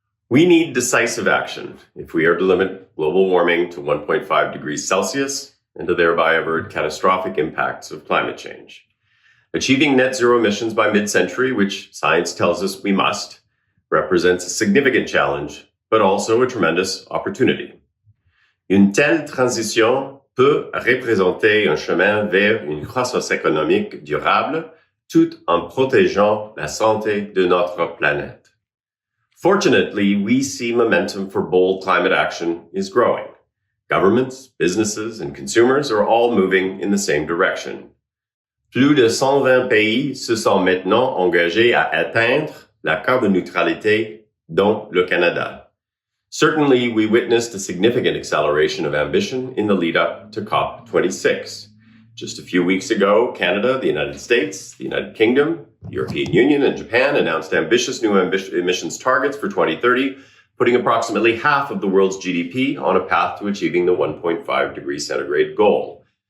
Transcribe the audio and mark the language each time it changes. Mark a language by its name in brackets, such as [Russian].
[English] We need decisive action if we are to limit global warming to 1.5 degrees Celsius and to thereby avert catastrophic impacts of climate change. Achieving net zero emissions by mid-century, which science tells us we must, represents a significant challenge, but also a tremendous opportunity. [French] Une telle transition peut représenter un chemin vers une croissance économique durable tout en protégeant la santé de notre planète. [English] Fortunately, we see momentum for bold climate action is growing. Governments, businesses, and consumers are all moving in the same direction. [French] Plus de 120 pays se sont maintenant engagés à atteindre la carboneutralité, dont le Canada. [English] Certainly, we witnessed a significant acceleration of ambition in the lead-up to COP26. Just a few weeks ago, Canada, the United States, the United Kingdom, the European Union, and Japan announced ambitious new emissions targets for 2030, putting approximately half of the world's GDP on a path to achieving the 1.5 degree centigrade goal.